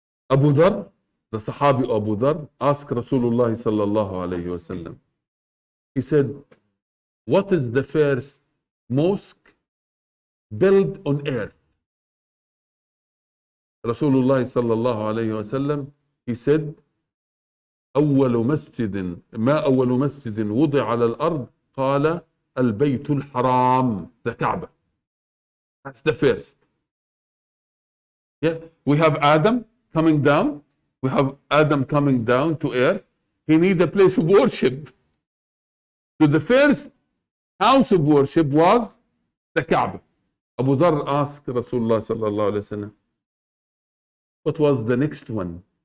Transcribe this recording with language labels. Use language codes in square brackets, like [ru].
[en] Abu Dhar, the Sahabi Abu Dhar, asked Rasulullah sallallahu alayhi wa sallam. He said, what is the first mosque built on earth? Rasulullah sallallahu alayhi wa sallam, he said, [ar] أول مسجد ما أول مسجد وضع على الأرض قال البيت الحرام, [en] the Kaaba. That's the first. Yeah, we have Adam coming down. We have Adam coming down to earth. He needs a place of worship. So the first house of worship was the Kaaba. Abu Dhar asked Rasulullah sallallahu alayhi wa sallam, what was the next one?